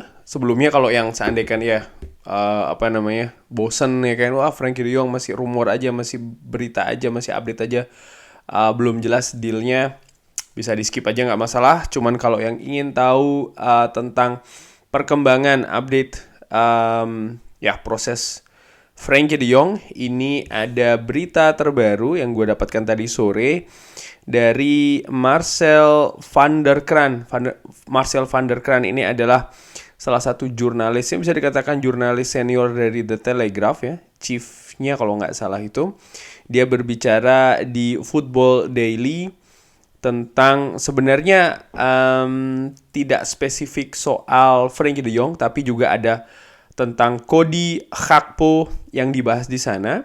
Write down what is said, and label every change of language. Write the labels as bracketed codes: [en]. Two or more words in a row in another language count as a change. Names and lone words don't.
[id] Sebelumnya kalau yang seandainya ya bosen ya kan, wah Frankie De Jong masih rumor aja, masih berita aja, masih update aja, belum jelas dealnya, bisa di skip aja nggak masalah. Cuman kalau yang ingin tahu tentang perkembangan update proses Frankie De Jong, ini ada berita terbaru yang gue dapatkan tadi sore dari Marcel van der Kraan. Marcel van der Kraan ini adalah salah satu jurnalis, yang bisa dikatakan jurnalis senior dari The Telegraph ya, chiefnya kalau nggak salah itu. Dia berbicara di Football Daily tentang sebenarnya tidak spesifik soal Frankie De Jong, tapi juga ada tentang Cody Gakpo yang dibahas di sana.